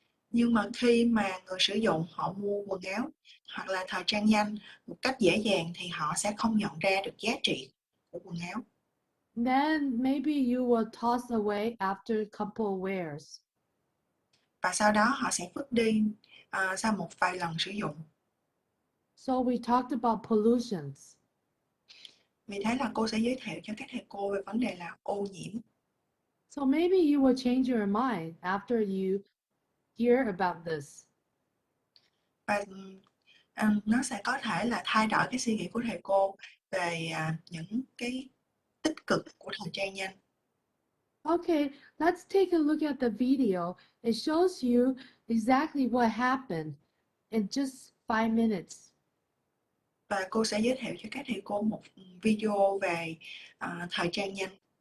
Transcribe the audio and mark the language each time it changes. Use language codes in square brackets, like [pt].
[vi] Nhưng mà khi mà người sử dụng họ mua quần áo hoặc là thời trang nhanh một cách dễ dàng thì họ sẽ không nhận ra được giá trị của quần áo. [en] Then maybe you will toss away after a couple wears. [vi] Và sau đó họ sẽ vứt đi sau một vài lần sử dụng. [en] So we talked about pollutions. [vi] Vì thế là cô sẽ giới thiệu cho các thầy cô về vấn đề là ô nhiễm. [en] So maybe you will change your mind after you hear about this. [vi] Và nó sẽ có thể là thay đổi cái suy nghĩ của thầy cô về những cái tích cực của thời trang nhanh. [en] Okay, let's take a look at the video. It shows you exactly what happened in just 5 minutes. [vi] Và cô sẽ giới thiệu cho các thầy cô một video về thời trang nhanh.